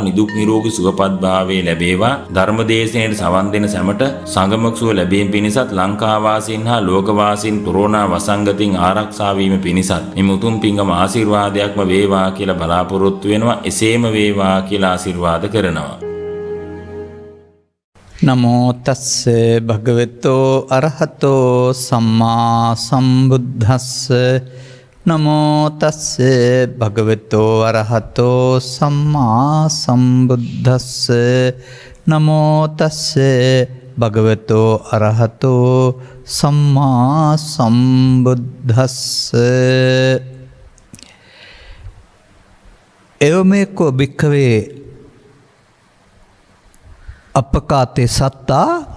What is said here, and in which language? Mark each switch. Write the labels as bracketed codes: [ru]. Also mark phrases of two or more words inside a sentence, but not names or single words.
[si] නිදුක් නිරෝගී සුවපත් භාවයේ ලැබේවා. ධර්මදේශනයේ සවන් දෙන සැමට සංගමක සුව ලැබීම පිණිසත් ලංකාවාසීන් හා ලෝකවාසීන් කොරෝනා වසංගතයෙන් ආරක්ෂා වීම පිණිසත් මේ උතුම් පිංගම ආශිර්වාදයක්ම වේවා කියලා බලාපොරොත්තු වෙනවා. එසේම වේවා කියලා ආශිර්වාද කරනවා. [pi] නමෝ තස්ස භගවතෝ අරහතෝ සම්මා සම්බුද්දස්ස නමෝ තස්ස භගවතෝ අරහතෝ සම්මා සම්බුද්දස්ස නමෝ තස්ස භගවතෝ අරහතෝ සම්මා සම්බුද්දස්ස එවමෙකෝ භික්ඛවේ අපකාතේ සත්තා